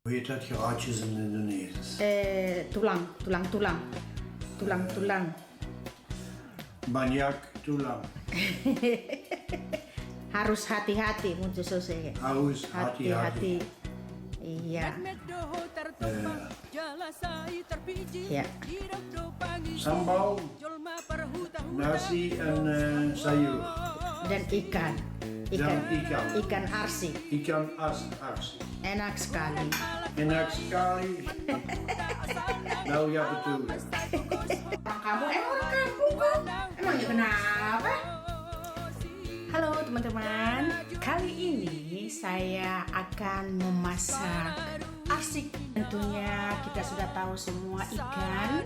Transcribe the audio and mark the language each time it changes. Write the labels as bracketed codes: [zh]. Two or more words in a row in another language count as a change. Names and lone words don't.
[nl] Hoe heet dat gehaatjes in het Indonesisch? [id] Tulang. Banyak tulang. Harus hati-hati, [nl] moet je zo zeggen. [id] Harus hati-hati. Iya. Ya. Sambal, nasi en sayur. Dan ikan. Ikan arsi. Ikan arsi. Enak sekali. Enak sekali. [nl] Nou ja, [id] betul. Orang kamu emang orang kampung kan? Emangnya kenapa? Halo teman-teman, kali ini saya akan memasak arsik. Tentunya kita sudah tahu semua ikan.